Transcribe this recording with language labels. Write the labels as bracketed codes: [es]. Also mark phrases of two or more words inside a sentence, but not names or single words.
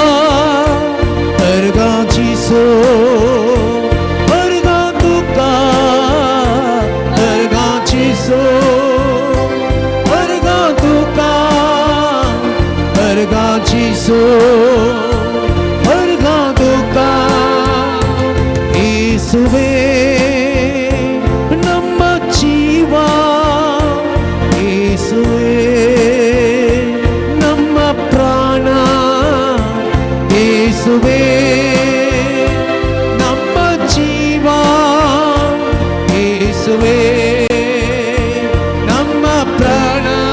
[kok] अर्गाची अर्गा तुका. अर्गाची अर्गा तुका. अर्गाची अर्गा तुका. [kn] येसुवे ನಮ್ಮ ಜೀವ. ಯೇಸುವೇ ನಮ್ಮ ಪ್ರಾಣ. ಯೇಸುವೇ ನಮ್ಮ ಜೀವ. ಯೇಸುವೇ ನಮ್ಮ ಪ್ರಾಣ.